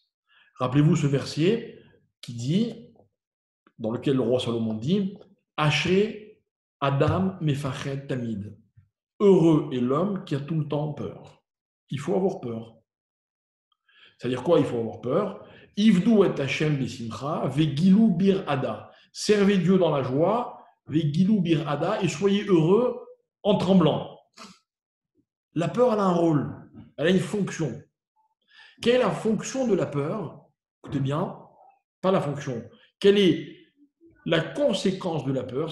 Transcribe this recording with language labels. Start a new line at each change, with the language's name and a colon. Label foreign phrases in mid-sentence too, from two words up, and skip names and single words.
French: Rappelez-vous ce verset qui dit, dans lequel le roi Salomon dit,
Hebrew: אשרי אדם מפחד תמיד.
French: Heureux est l'homme qui a tout le temps peur. Il faut avoir peur. C'est-à-dire quoi? Il faut avoir peur.
Hebrew: עבדו את השם בשמחה, וגילו ברעדה.
French: Servez Dieu dans la joie,
Hebrew: וגילו ברעדה,
French: et soyez heureux en tremblant. La peur, elle a un rôle, elle a une fonction. Quelle est la fonction de la peur? Écoutez bien, pas la fonction. Quelle est la conséquence de la peur?